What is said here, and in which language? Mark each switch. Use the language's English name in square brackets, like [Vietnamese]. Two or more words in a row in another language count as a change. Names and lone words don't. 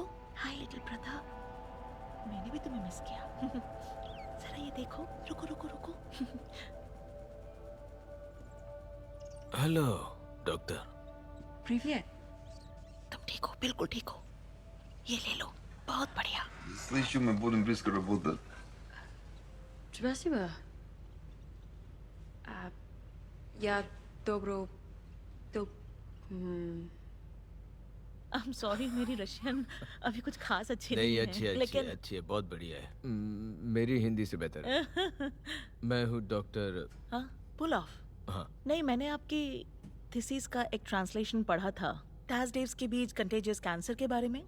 [English] hi little brother, [Hindi] मैंने भी तुम्हें मिस किया। जरा ये देखो। रुको रुको रुको। [English] hello doctor. [Russian] Привет. [Hindi] तुम ठीक हो? बिल्कुल ठीक हो। ये ले लो, बहुत बढ़िया। [Russian] Слышу, мы будем близко работать. Спасибо. Я добро... [English] I am sorry, [Hindi] मेरी रशियन अभी कुछ खास अच्छी नहीं, है। अच्छी है, लेकिन अच्छी है, बहुत बढ़िया है। मेरी हिंदी से बेहतर है। मैं हूँ डॉक्टर। [English] हाँ, pull off. [Hindi] हाँ, नहीं, मैंने आपकी थीसिस का एक ट्रांसलेशन पढ़ा था, टैसडेव्स के बीच कंटेजियस कैंसर के बारे में।